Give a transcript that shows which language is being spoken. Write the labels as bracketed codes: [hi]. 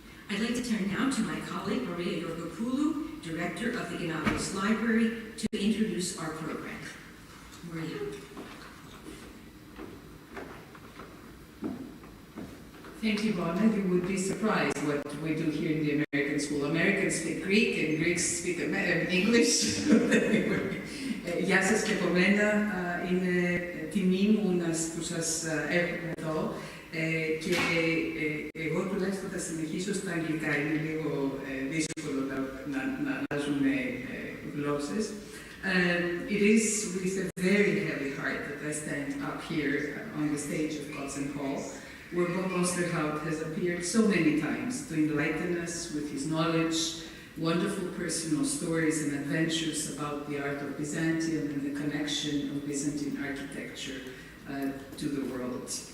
[en] I'd like to turn now to my colleague, Maria Georgopoulou, Director of the Gennadius Library, to introduce our program. Maria. Thank you, Bonna. You would be surprised what we do here in the American school. Americans speak Greek and Greeks speak English. [el] Γεια σας και από μένα. Είναι τιμή μου που σας έχουμε εδώ και εγώ τουλάχιστον θα συνεχίσω στα αγγλικά. Είναι λίγο δύσκολο να αλλάζουν γλώσσες. [en] It is with a very heavy heart that I stand up here on the stage of Constantinople Hall, where Bob Ousterhout has appeared so many times to enlighten us with his knowledge, wonderful personal stories and adventures about the art of Byzantium and the connection of Byzantine architecture to the world.